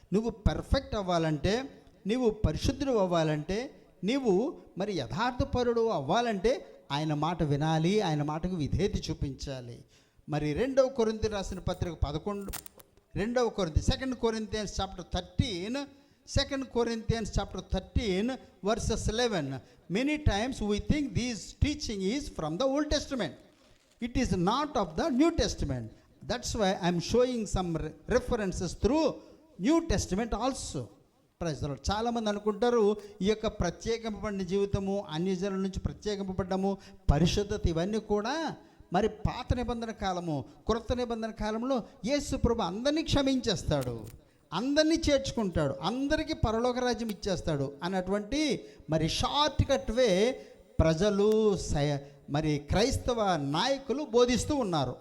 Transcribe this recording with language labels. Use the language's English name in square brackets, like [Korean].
[Telugu] నువ్వు పర్ఫెక్ట్ అవ్వాలంటే, నువ్వు పరిశుద్ధుడు అవ్వాలంటే, నీవు మరి యథార్థపరుడు అవ్వాలంటే ఆయన మాట వినాలి, ఆయన మాటకు విధేయత చూపించాలి. మరి 2వ కొరింథీ రాసిన పత్రిక 11, 2వ కొరింథీ, [English] 2 Corinthians chapter 13, 2 Corinthians chapter 13 verses 11. Many times we think this teaching is from the Old Testament. It is not of the New Testament. That's why I'm showing some references through New Testament also. Praise the Lord. [Telugu] చాలామంది అనుకుంటారు ఈ యొక్క ప్రత్యేకింపబడిన జీవితము, అన్యజనుల నుంచి ప్రత్యేకింపబడ్డము, పరిశుద్ధత, ఇవన్నీ కూడా మరి పాత నిబంధన కాలము. క్రొత్త నిబంధన కాలంలో యేసు ప్రభు అందరినీ క్షమించేస్తాడు, అందరినీ చేర్చుకుంటాడు, అందరికీ పరలోక రాజ్యం ఇచ్చేస్తాడు అన్నటువంటి మరి షార్ట్ కట్ వే ప్రజలు, మరి క్రైస్తవ నాయకులు బోధిస్తూ ఉన్నారు.